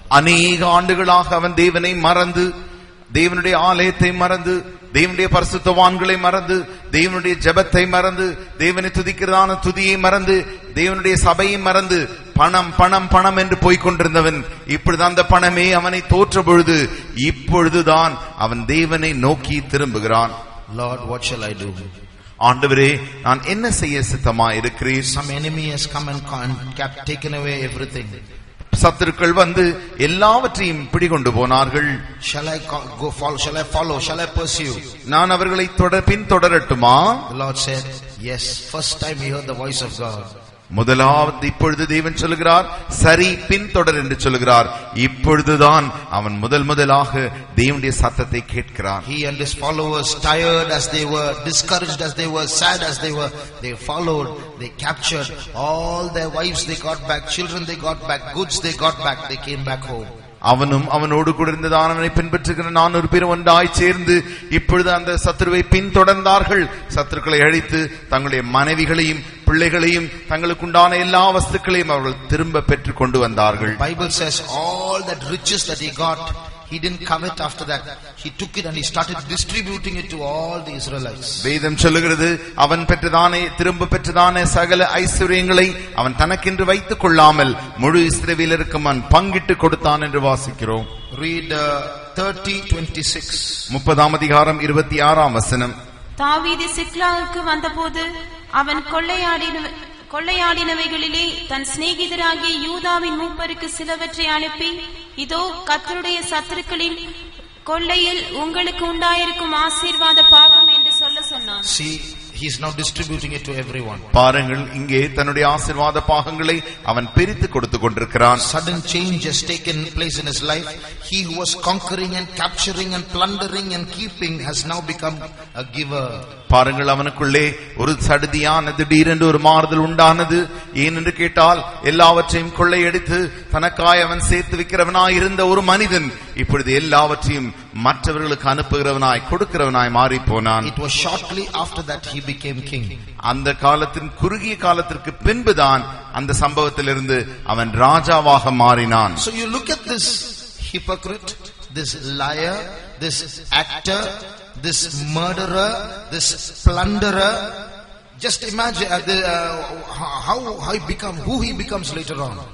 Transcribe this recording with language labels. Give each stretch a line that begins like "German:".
Tamil: அநேக ஆண்டுகளாக அவன் தேவனை மறந்து, தேவனுடைய ஆலயத்தை மறந்து, தேவனுடைய பரிசுத்தவான்களை மறந்து, தேவனுடைய ஜெபத்தை மறந்து, தேவனை துதிக்கிறதான துதியை மறந்து, தேவனுடைய சபையை மறந்து, பணம் என்று போய்கொண்டிருந்தவன் இப்பொழுது அந்த பணமே அவனை தோற்ற பொழுது இப்பொழுதுதான் அவன் தேவனை நோக்கி திரும்புகிறான்.
English: Lord, what shall I do?
Tamil: ஆண்டவரே, நான் என்ன செய்ய சித்தமா இருக்கிறேன்?
English: Some enemy has come and taken away everything.
Tamil: சத்துருக்கள் வந்து எல்லாவற்றையும் பிடிகொண்டு போனார்கள்.
English: Shall I go follow? Shall I follow? Shall I pursue?
Tamil: நான் அவர்களை பின்தொடரட்டுமா?
English: The Lord said, yes. First time he heard the voice of God.
Tamil: முதலாவது இப்பொழுது தேவன் சொல்லுகிறார், சரி பின்தொடர் என்று சொல்லுகிறார். இப்பொழுதுதான் அவன் முதலாக தேவனுடைய சத்தத்தை கேட்கிறான்.
English: He and his followers, tired as they were, discouraged as they were, sad as they were, they followed, they captured all their wives, they got back, children they got back, goods they got back, they came back home.
Tamil: அவனும் அவனோடு கூட இருந்ததான அவனை பின்பற்றுகிற 400 பேர் ஒன்றாய் சேர்ந்து இப்பொழுது அந்த சத்துருவை பின்தொடர்ந்தார்கள். சத்துருக்களை அழித்து தங்களுடைய மனைவிகளையும் பிள்ளைகளையும் தங்களுக்குண்டான எல்லா வஸ்துக்களையும் அவர்கள் திரும்ப பெற்று கொண்டு வந்தார்கள்.
English: Bible says all that riches that he got, he didn't covet after that. He took it and he started distributing it to all the Israelites.
Tamil: வேதம் சொல்லுகிறது, அவன் திரும்ப பெற்றதான சகல ஐஸ்வர்யங்களை அவன் தனக்கென்று வைத்துக் கொள்ளாமல் முழு இஸ்ரவேலருக்கும் அவன் பங்கிட்டு கொடுத்தான் என்று வாசிக்கிறோம்.
English: Read 30:26.
Tamil: 30ஆம் அதிகாரம் 26ஆம் வசனம். தாவீது சிக்லாகுக்கு வந்தபோது அவன் கொள்ளையாடினவைகளிலே தன் சிநேகிதராகிய யூதாவின் மூப்பருக்கு சிலவற்றை அனுப்பி, இதோ கர்த்தருடைய சத்துருக்களின் கொள்ளையில் உங்களுக்கு உண்டாயிருக்கும் ஆசீர்வாத பாகம் என்று சொன்னான்.
English: See, he is now distributing it to everyone.
Tamil: பாருங்கள், இங்கே தன்னுடைய ஆசீர்வாத பாகங்களை அவன் பிரித்து கொடுத்து கொண்டிருக்கிறான்.
English: Sudden change has taken place in his life. He who was conquering and capturing and plundering and keeping has now become a giver.
Tamil: பாருங்கள், அவனுக்குள்ளே ஒரு சடுதியான திடீரென்று ஒரு மாறுதல் உண்டானது. ஏனென்று கேட்டால், எல்லாவற்றையும் கொள்ளையடித்து தனக்காய் அவன் சேர்த்து வைக்கிறவனாய் இருந்த ஒரு மனிதன் இப்பொழுது எல்லாவற்றையும் மற்றவர்களுக்கு அனுப்புகிறவனாய் கொடுக்கிறவனாய் மாறி போனான்.
English: It was shortly after that he became king.
Tamil: அந்த காலத்தின் குறுகிய காலத்திற்கு பின்புதான் அந்த சம்பவத்திலிருந்து அவன் ராஜாவாக மாறினான்.
English: So you look at this hypocrite, this liar, this actor, this murderer, this plunderer. Just imagine how who he becomes later on.